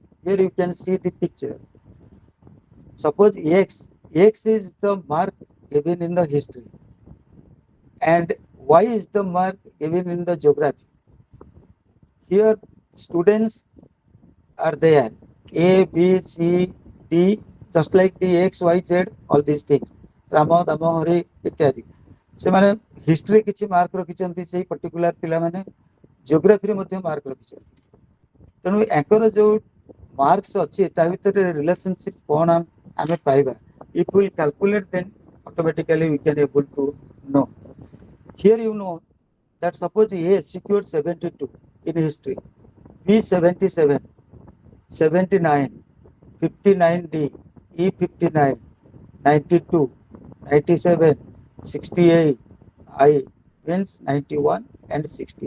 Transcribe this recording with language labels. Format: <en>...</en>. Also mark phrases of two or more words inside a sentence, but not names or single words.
<en>Here you can see the picture. Suppose X is the mark given in the history and Y is the mark given in the geography. Here students are there, A, B, C, D, just like the X, Y, Z, all these things. Rama, Dama, Hori, इत्यादि.</en> <or>ସେମାନେ ହିଷ୍ଟ୍ରି କିଛି ମାର୍କ ରଖିଛନ୍ତି ସେଇ ପର୍ଟିକୁଲାର ପିଲାମାନେ ଜିଓଗ୍ରାଫିରେ ମଧ୍ୟ ମାର୍କ ରଖିଛନ୍ତି ତେଣୁ ୟାଙ୍କର ଯୋଉ ମାର୍କସ ଅଛି ତା ଭିତରେ ରିଲେସନସିପ୍ କ'ଣ ଆମେ ପାଇବା</or> <en>if we calculate then automatically we can able to know. Here you know that suppose A secured 72 in history, B 77, 79, 59D, E 59, 92, 97, 68, I means 91 and 60.</en>